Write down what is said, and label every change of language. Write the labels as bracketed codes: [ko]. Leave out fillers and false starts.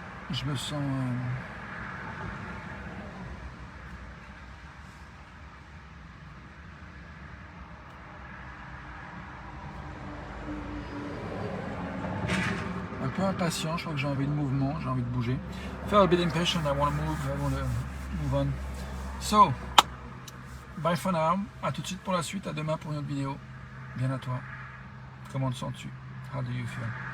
[fr] Je me sens un peu impatient, je crois que j'ai envie de mouvement, j'ai envie de bouger. [en] I feel a bit impatient, I want to move on. So, bye for now, [fr] à tout de suite pour la suite, à demain pour une autre vidéo. Bien à toi. Comment te sens-tu? [en] How do you feel?